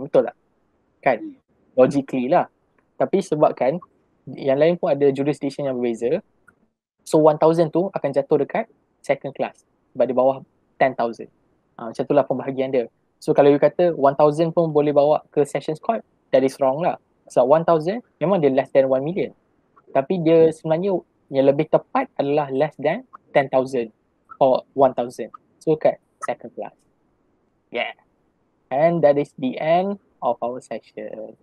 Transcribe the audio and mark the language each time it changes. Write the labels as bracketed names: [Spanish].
[Malay] Betul tak? Kan? Logically lah. Tapi sebabkan yang lain pun ada jurisdiction yang berbeza. So 1,000 tu akan jatuh dekat second class sebab di bawah 10,000. Macam itulah pembahagian dia. So kalau you kata 1,000 pun boleh bawa ke Sessions Court, [English] that is wrong [Malay] lah. So 1,000 memang dia [English] less than 1 million. [Malay] Tapi dia sebenarnya yang lebih tepat adalah [English] less than 10,000 or 1,000. So kat second class. Yeah. And that is the end of our session.